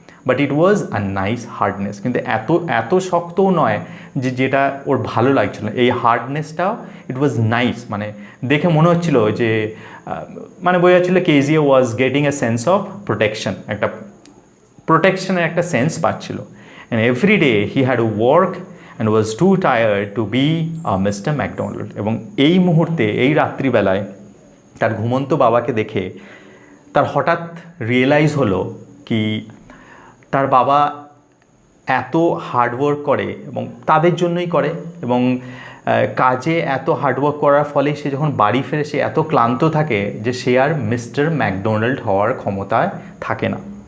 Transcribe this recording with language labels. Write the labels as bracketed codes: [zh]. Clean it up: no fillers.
[en] but it was a nice hardness, [bn] কিন্তু এত শক্তও নয় যেটা ওর ভালো লাগছিল। এই হার্ডনেসটাও [en] it was nice, [bn] মানে দেখে মনে হচ্ছিল যে মানে বোঝা যাচ্ছিল Kezia [en] was getting a sense of protection, [bn] একটা প্রোটেকশনের একটা সেন্স পাচ্ছিল। [en] And every day he had to work and was too tired to be a Mr. McDonald. [bn] এবং এই মুহূর্তে, এই রাত্রিবেলায় তার ঘুমন্ত বাবাকে দেখে তার হঠাৎ রিয়েলাইজ হলো কি তার বাবা এত হার্ডওয়ার্ক করে এবং তাদের জন্যই করে, এবং কাজে এত হার্ডওয়ার্ক করার ফলে সে যখন বাড়ি ফেরে সে এত ক্লান্ত থাকে যে সে আর মিস্টার ম্যাকডোনাল্ড হওয়ার ক্ষমতায় থাকে না।